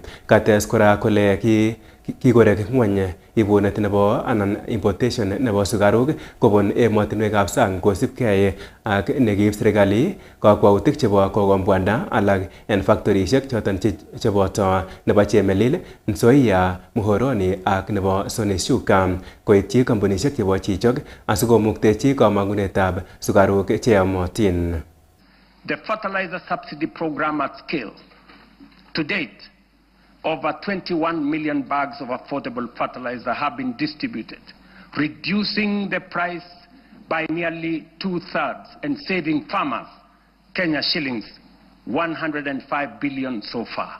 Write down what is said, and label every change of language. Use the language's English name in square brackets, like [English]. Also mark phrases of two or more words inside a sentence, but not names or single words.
[Kalenjin] Kates kora kole kikorek ng'weny ibunet nebo anan importation nebo sukaruk kobun emotinwekab sang kosipkei ak nekiib serikali kakwautik chebo kokombwanda alak en factorishek choton cheboto nebo Chemelil, Nzoia, Muhoroni ak nebo Sonishuka koityi kampunishek chebo chichok asikomuktechi kamang'unetab sukaruk cheyomotin. [English] The fertilizer subsidy program at scale. To date, over 21 million bags of affordable fertilizer have been distributed, reducing the price by nearly 2/3 and saving farmers Kenya shillings 105 billion so far.